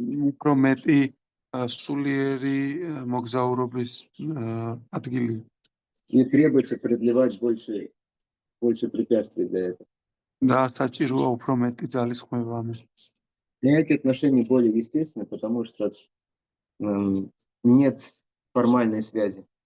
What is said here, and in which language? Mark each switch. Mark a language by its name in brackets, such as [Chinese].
[Georgian] უფრო მეტი სულიერი მოგზაურობის ადგილი. [Russian] И требуется преодолевать больше препятствий для этого. [Georgian] და საჭიროა უფრო მეტი ძალისხმევა ამისთვის. [Russian] Для эти отношения более естественны, потому что нет формальной связи.